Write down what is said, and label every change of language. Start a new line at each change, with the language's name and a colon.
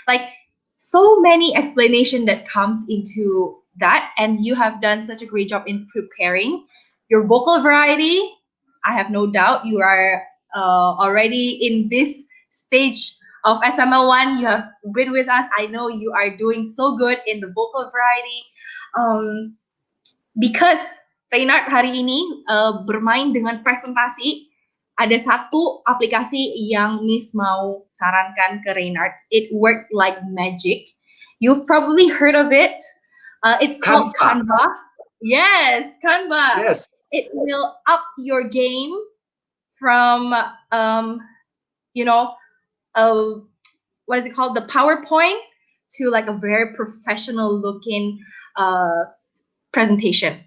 English: Like so many explanation that comes into that, and you have done such a great job in preparing your vocal variety. I have no doubt you are already in this stage of SML1. You have been with us. I know you are doing so good in the vocal variety.
Indonesian: Because Reynard hari ini bermain dengan presentasi, ada satu aplikasi yang Miss mau sarankan ke Reynard.
English: It works like magic. You've probably heard of it. It's called Canva. Yes, Canva. Yes. It will up your game from you know, what is it called, the PowerPoint, to like a very professional looking presentation.